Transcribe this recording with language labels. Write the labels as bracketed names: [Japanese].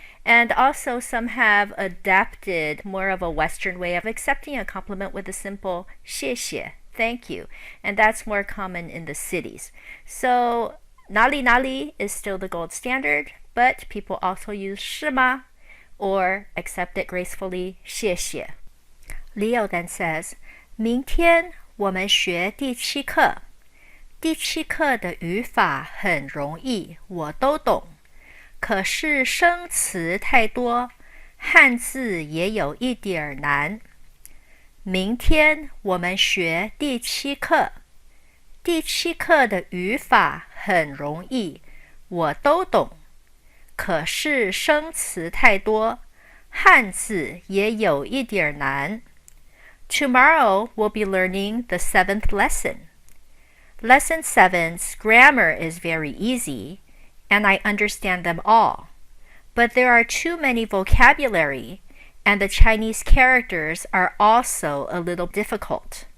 [English] And also some have adapted more of a Western way of accepting a compliment with a simple 谢谢. Thank you. And that's more common in the cities. So, [Chinese] 哪里哪里 [English] is still the gold standard, but people also use [Chinese] 是吗 [English] or accept it gracefully, 谢谢. Leo then says, [Chinese] 明天我们学第7课。第7课的语法很容易，我都懂。可是生词太多，汉字也有一点难。明天我们学第7课。第7课的语法很容易，我都懂。可是生词太多，汉字也有一点难。 [English] Tomorrow we'll be learning the 7th lesson. Lesson 7's grammar is very easy, and I understand them all. But there are too many vocabulary, and the Chinese characters are also a little difficult.